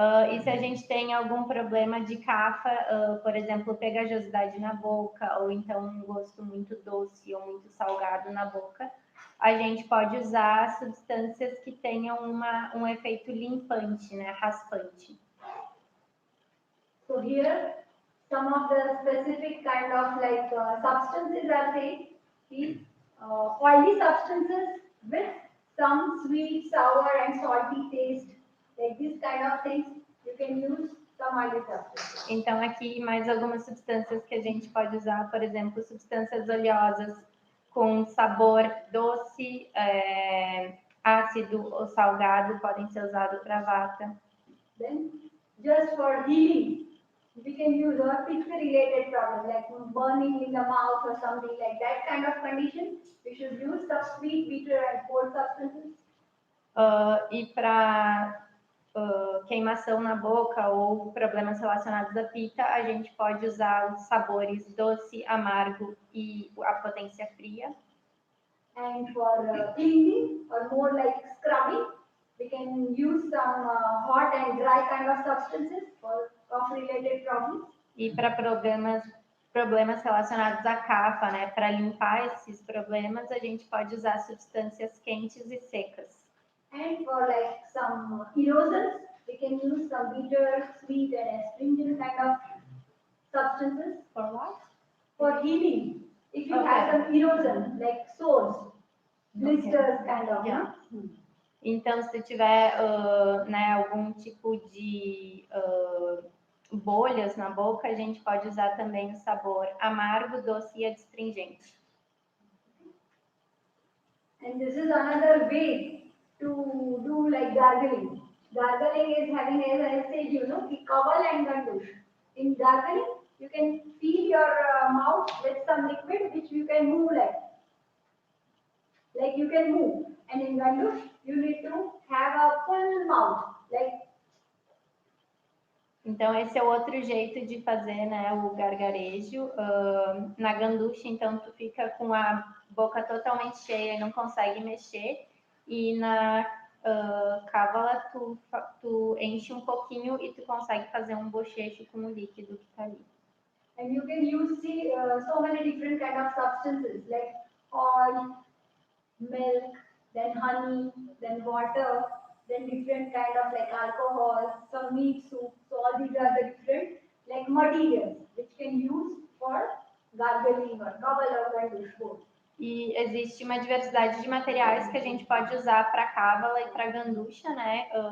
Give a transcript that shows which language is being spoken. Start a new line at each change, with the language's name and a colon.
Portuguese: E se a gente tem algum problema de cafa, por exemplo, pegajosidade na boca, ou então um gosto muito doce ou muito salgado na boca, a gente pode usar substâncias que tenham um efeito limpante, né, raspante.
English: So here, some of the specific kind of like substances are there. These oily substances with some sweet, sour and salty taste. Like this kind of things, you can use some oily substances.
Portuguese: Então, aqui mais algumas substâncias que a gente pode usar, por exemplo, substâncias oleosas com sabor doce, ácido ou salgado, podem ser usados para vata.
English: Then, just for healing, we can use a pitta-related problem, like burning in the mouth or something like that kind of condition. We should use some sweet, bitter and cold substances.
Portuguese: E para queimação na boca ou problemas relacionados à pita, a gente pode usar os sabores doce, amargo e a potência fria.
English: And for cleaning or more like scrubbing, we can use some hot and dry kind of substances for cough-related problems.
Portuguese: E para problemas relacionados à cafa, né, para limpar esses problemas, a gente pode usar substâncias quentes e secas.
English: And for like some erosions, we can use some bitter, sweet and astringent kind of substances. For what? For healing. If you Okay. have some erosion, like sores, blisters kind of. Yeah.
Portuguese: Então, se tiver né, algum tipo de bolhas na boca, a gente pode usar também o sabor amargo, doce e adstringente.
English: And this is another way to do like gargling. Gargling is having, as I said, kaval and gandush. In gargling, you can fill your mouth with some liquid which you can move like you can move. And in gandush, you need to have a full mouth, like.
Portuguese: Então, esse é outro jeito de fazer, né, o gargarejo. Na ganducha, então, tu fica com a boca totalmente cheia e não consegue mexer. E na cávala, tu enche um pouquinho e tu consegue fazer um bochecho com o líquido que tá ali.
English: And you can use so many different kind of substances like oil, milk, then honey, then water, then different kind of like alcohol, some meat soup. So all these are the different like materials which can use for gargling or kavala or gandush both.
Portuguese: E existe uma diversidade de materiais que a gente pode usar para cávala e para ganducha, né?